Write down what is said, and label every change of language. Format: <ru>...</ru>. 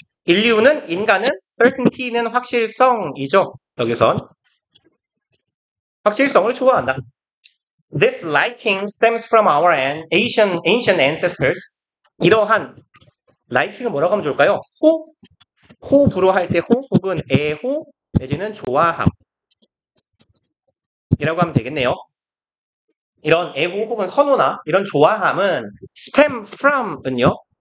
<ko>인간은 certainty는 확실성이죠. 여기선 확실성을 좋아한다.</ko> <en>This liking stems from our ancient ancestors.</en> <ko>이러한 liking은 뭐라고 하면 좋을까요? 호불호 할 때 호 혹은 애호 내지는 좋아함 이라고 하면 되겠네요. 이런 애호 혹은 선호나 이런 좋아함은 stem from은요.</ko>